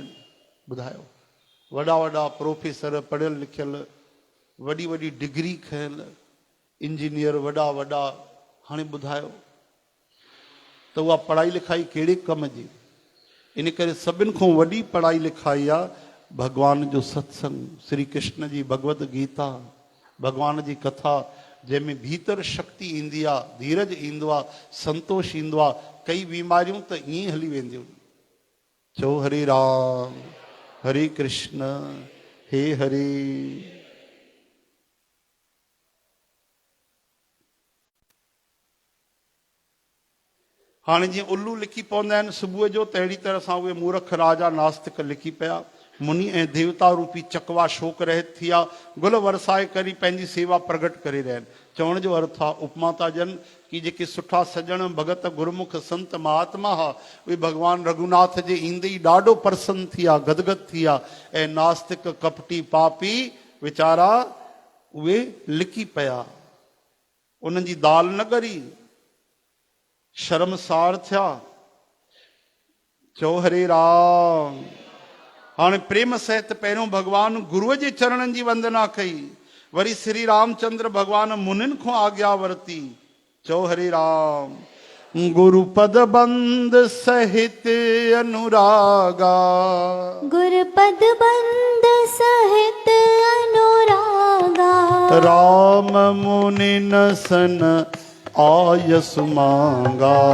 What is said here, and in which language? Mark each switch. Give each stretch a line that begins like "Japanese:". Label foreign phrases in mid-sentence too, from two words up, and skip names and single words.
Sindhi: ॿुधायो, वॾा वॾा प्रोफेसर पढ़ियल लिखियल, वॾी वॾी डिग्री खयल इंजीनियर, वॾा वॾा, हाणे ॿुधायो त उहा पढ़ाई लिखाई कहिड़े कम जी। इन करे सभिनि खां वॾी पढ़ाई लिखाई आहे भगवान जो सत्संग, श्री कृष्ण जी भगवत गीता, भगवान जी कथा, जंहिंमें भीतर शक्ति ईंदी आहे, धीरज ईंदो आहे, संतोष ईंदो आहे। कई बीमारियूं त ईअं हली वेंदियूं। चओ हरे राम हरे कृष्ण हे हरे। हाणे जीअं उल्लू लिखी पवंदा आहिनि सुबुह जो, त अहिड़ी तरह सां उहे मूर्ख राजा नास्तिक लिखी पिया। मुनि ऐं देवता रूपी चकवा शोक रहित थिया, गुल वरसाए करी पंहिंजी सेवा प्रगट करे रहिया आहिनि। चवण जो अर्थ आहे, उपमा था ॾियनि कि जेके सुठा सजण भगत गुरमुख संत महात्मा हुआ, उहे भॻवान रघुनाथ जे ईंदे ई ॾाढो प्रसन्न थी विया, गदगद थी विया। ऐं नास्तिक कपटी पापी वीचारा उहे लिकी पिया, उन्हनि जी दाल न ॻरी, शर्मसार थिया। चओ हरे राम। हाणे प्रेम सहित पहिरियों भगवान गुरुअ जे चरणनि जी वंदना कई, वरी श्री रामचंद्र भगवान मुनिन खां आज्ञा वरती। चओ हरे राम।
Awadhi: गुरु पद बंद सहित अनुरागा, गुरु पद बंद सहित अनुरागा, राम मुनि न सन आयस मांगा।